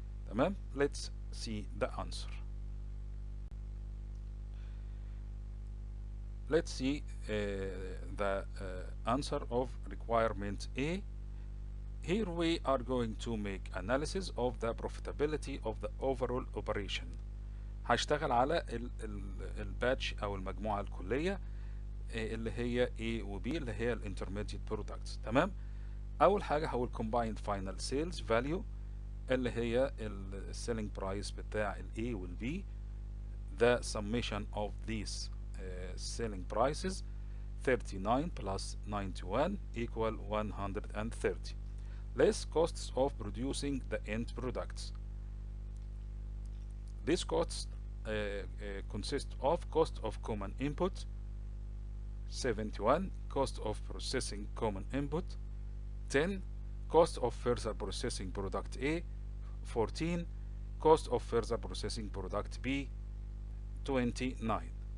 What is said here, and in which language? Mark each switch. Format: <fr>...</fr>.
<en>تمام. Let's see the answer. Let's see the answer of requirement A. Here we are going to make analysis of the profitability of the overall operation.</en> <ar>هشتغل على الباتش او المجموعة الكلية اللي هي A و B اللي هي</ar> <en>الانترميديت برودكتس.</en> <ar>تمام. اول حاجة هو</ar> <en>combined final sales value</en> <ar>اللي هي</ar> <en>السيلينج برايس</en> <ar>بتاع ال A وال B.</ar> <en>The summation of these selling prices 39 plus 91 equal 130 less costs of producing the end products. These costs consist of cost of common input 71, cost of processing common input 10, cost of further processing product A 14, cost of further processing product B 29.</en>